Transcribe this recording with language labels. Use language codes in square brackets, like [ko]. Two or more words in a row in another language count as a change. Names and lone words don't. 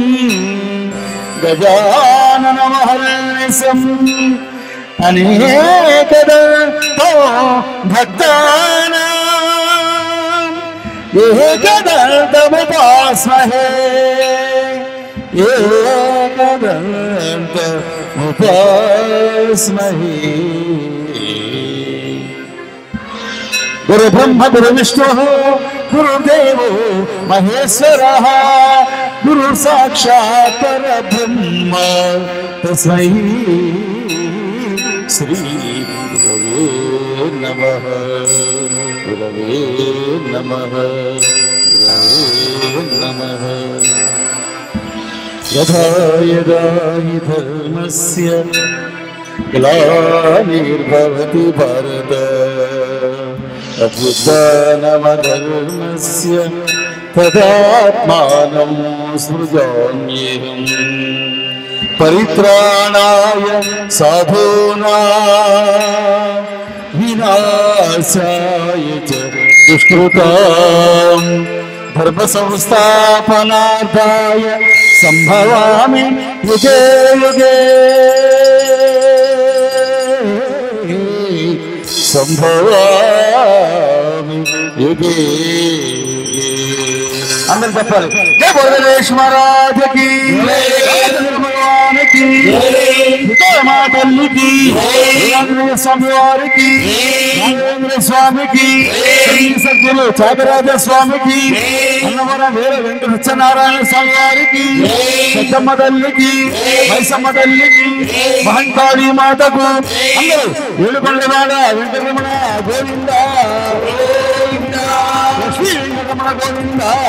[sa] గజాననమహర్నిశం అనేకదంతో భక్తానాం ఏకదంతముపాస్మహే ఏకదంతముపాస్మహే. గురు బ్రహ్మ గురు విష్ణు గురుదేవో మహేశ్వరః గురు సాక్షాత్ పరబ్రహ్మ తస్మై శ్రీ గురవే నమః. గురవే నమః. గురవే నమః. యథా యదా హి ధర్మస్య గ్లానిర్భవతి భారత అభ్యుత్థానమధర్మస్య తదాత్మానం సృజామ్యేహం. పరిత్రాణాయ సాధూనాం వినాశాయ చ దుష్కృతాం ధర్మ సంస్థాపనార్థాయ సంభవామి యుగే యుగే. సంభవామి యుగే యుగే. [te] అందరు చెప్పాలి. జయ బోధనేశ్ మహారాజకి, భగవానికి, మా తల్లికి, ఆంజనేయ స్వామి వారికి, రాఘవేంద్ర స్వామికి, సద్గురు త్యాగరాజ స్వామికి, అన్నవరం వీర వెంకట సత్యనారాయణ స్వామి వారికి, పెద్దమ్మ తల్లికి, మైసమ్మ తల్లికి, మహంకాళి మాతకు, అందరూ ఏడుకొండవాడ వెంకటరమణ గోవింద, లక్ష్మీ వెంకటరమణ గోవింద,